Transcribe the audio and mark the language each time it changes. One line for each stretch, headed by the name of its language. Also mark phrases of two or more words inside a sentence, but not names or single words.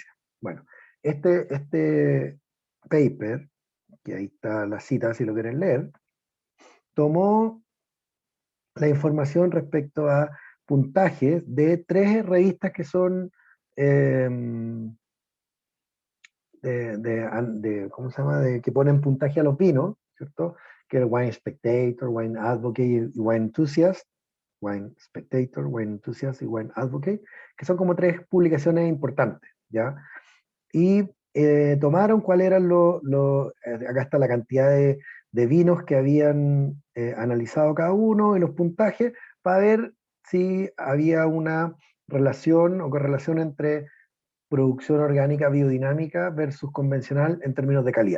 Spanish: Bueno, este paper, que ahí está la cita si lo quieren leer, tomó la información respecto a puntajes de 3 revistas que son ¿cómo se llama? Que ponen puntaje a los vinos, ¿cierto? Que es Wine Spectator, Wine Advocate y Wine Enthusiast. Wine Spectator, Wine Enthusiast y Wine Advocate, que son como 3 publicaciones importantes, ¿ya? Y tomaron cuál eran acá está la cantidad de vinos que habían analizado cada uno y los puntajes para ver si había una relación o correlación entre producción orgánica biodinámica versus convencional en términos de calidad.